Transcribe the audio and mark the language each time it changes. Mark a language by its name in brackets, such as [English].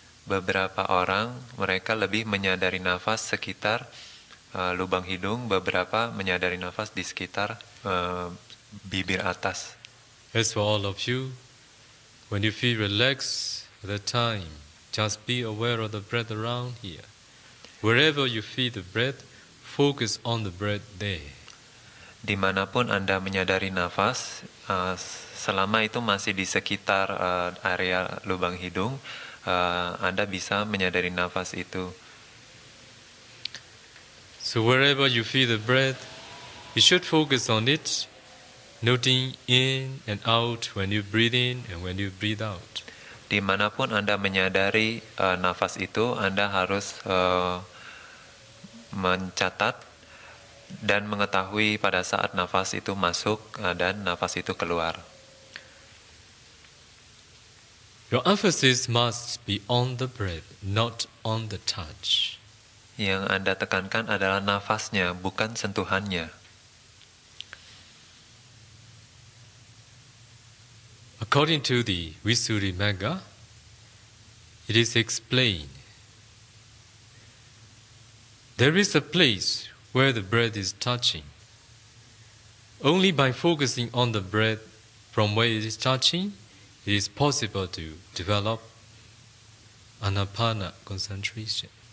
[Indonesian] Beberapa orang, mereka lebih menyadari nafas sekitar lubang hidung, beberapa menyadari nafas di sekitar bibir atas. [English] As for all of you, when you feel relaxed at the time, just be aware of the breath around here. Wherever you feel the breath, focus on the breath there. [Indonesian] Dimanapun Anda menyadari nafas, selama itu masih di sekitar area lubang hidung, Anda bisa menyadari nafas itu. [English] So wherever you feel the breath, you should focus on it, noting in and out when you breathe in and when you breathe out. [Indonesian] Dimanapun Anda menyadari nafas itu, Anda harus mencatat dan mengetahui pada saat nafas itu masuk dan nafas itu keluar. [English] Your emphasis must be on the breath, not on the touch. [Indonesian] Yang Anda tekankan adalah nafasnya, bukan sentuhannya. [English] According to the Visuddhimagga, it is explained, there is a place where the breath is touching. Only by focusing on the breath from where it is touching, it is possible to develop anapana concentration.